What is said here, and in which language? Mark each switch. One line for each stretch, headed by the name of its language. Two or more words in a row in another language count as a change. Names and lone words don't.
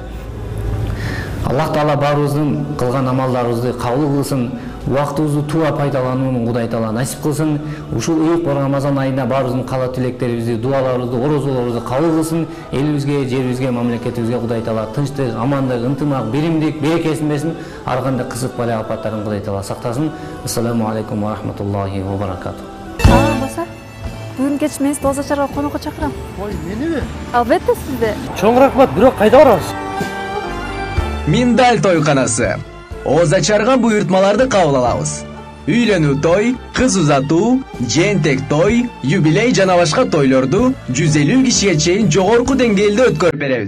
Kyrgyz: Аллах Таала баарыбыздын кылган амалдарыбызды кабыл кылсын, убактыбызды туура пайдаланууну Кудай Таала насип кылсын. Ушул ыйык Рамазан айында баарыбыздын кала тилектерибизди, дуаларыбызды, орозолорубузду кабыл кылсын. Элибизге, жерибизге, мамлекетибизге Кудай Таала тынчтык, амандык, ынтымак, биримдик, берекесин берсин. Ар кандай кызык бала апаттарын Кудай Таала сактасын.
Arabic: السلام عليكم ورحمة الله وبركاته.
Kyrgyz: Баса, бүгүн кеч мен Тооза чарга конокко чакырам. Ой, мениби? Албетте сизди. Чоң рахмат, бирок кайда барабыз? Миндаль тойканасы. Оозачарга буйртмаларды кабыл алабыз. Үйлөнүү той, кыз узатуу, жентек той, юбилей жана башка тойлорду 150 кишиге чейин жогорку деңгээлде өткөрүп беребиз.